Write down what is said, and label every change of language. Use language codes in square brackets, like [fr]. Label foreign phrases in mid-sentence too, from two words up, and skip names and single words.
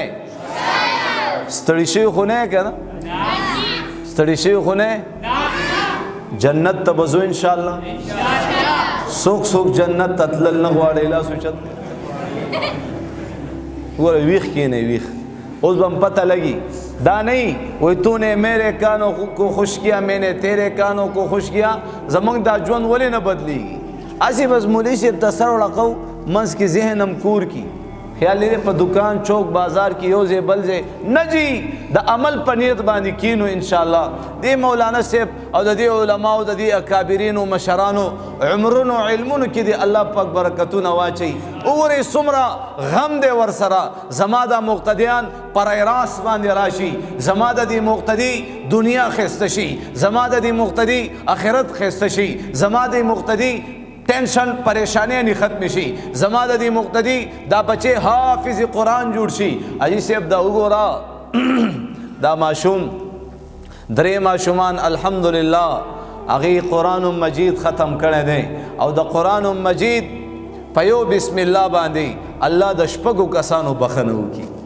[ps] ستړي شوي خو نه که نه؟ ستړي شوي خو نه؟ جنت ته به ځو [ar] انشاءالله. [ps] څوک څوک جنت ته تلل نه غواړي؟ لاس اوچت کړئ. ګوره ویښ کښېنئ، ویښ. اوس به هم پته لګي، دا [ur] نہیں وہی تو نے میرے کانوں کو خوش کیا، میں نے تیرے کانوں کو خوش کیا. [ps] زمونږ دا ژوند ولې نه بدلیږي؟ هسې بس مولوي صاحب ته سر وړقو، منځ کې ذهن هم کور کی، خیال لري په دکان چوک بازار کې یو ځای بل ځای نه جي، د عمل په نیت باندې کینو [ar] انشاءالله. [ps] دې مولانا صاحب او د دې علماو د دې اکابرینو مشرانو عمرونو علمونو کې دې الله پاک برکتونه واچوي. وګورئ څومره غم دی ورسره. زما دا مقتدیان پرای راس باندې راشي، زما د دې مقتدي دنیا ښایسته شي، زما د دې مقتدي آخرت ښایسته شي، زما د مقتدي [ur] ٹینشن پریشانیاں نہیں [ps] ختم شي، زما د دې مقتدی دا بچے حافظ قرآن جوړ شي. حاجي صاحب دا وګوره دا ماشوم درې ماشومان الحمدلله هغې قرآن مجید ختم کړی دی، او د قرآن مجید په یو [ar] بسم الله [ps] باندې الله د شپږو کسانو بخښنه وکړي.